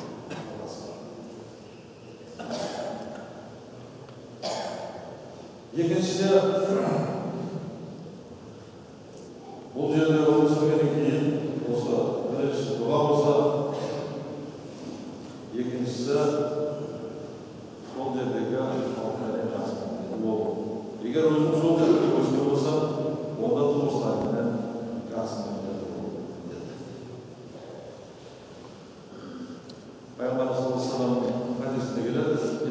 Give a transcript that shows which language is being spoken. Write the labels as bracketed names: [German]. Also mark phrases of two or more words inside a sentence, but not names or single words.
[Kazakh] Екіншіде, бұл жерде өмір сүргеннен кейін осы бірінші дұға болса, екіншісі сол жердегі халқымен жақсы болу. Егер өзің сол жерде өскен болса, онда туыстарымен жақсы болу. Пайғамбарымыз [Arabic] صلى الله عليه وسلم [Kazakh] хадисінде келеді.